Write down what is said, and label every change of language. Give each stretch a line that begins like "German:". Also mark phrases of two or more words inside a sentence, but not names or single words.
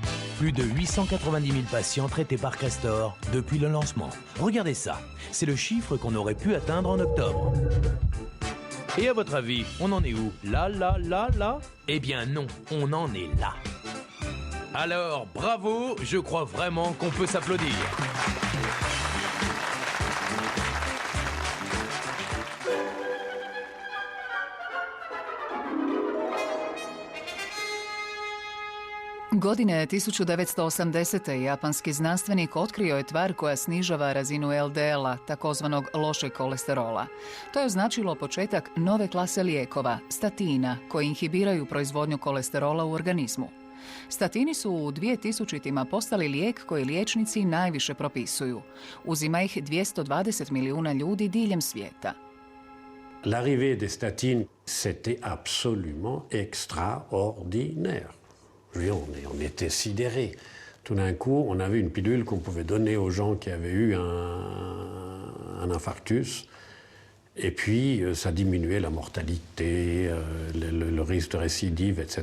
French: Plus de 890 000 patients traités par Crestor depuis le lancement. Regardez ça, c'est le chiffre qu'on aurait pu atteindre en octobre. Et à votre avis, on en est où? Là? Eh bien non, on en est là. Alors, bravo, je crois vraiment qu'on peut s'applaudir.
Croatian: Godine 1980. japanski znanstvenik otkrio je tvar koja snižava razinu LDL-a, takozvanog lošeg kolesterola. To je označilo početak nove klase lijekova, statina, koji inhibiraju proizvodnju kolesterola u organizmu. Statini su u 2000-ima postali lijek koji liječnici najviše propisuju. Uzima ih 220 milijuna ljudi diljem svijeta.
French: L'arrivée des statines, c'était absolument extraordinaire. On était sidérés. Tout d'un coup, on avait une pilule qu'on pouvait donner aux gens qui avaient eu un infarctus. Et puis, ça diminuait la mortalité, le risque de récidive, etc.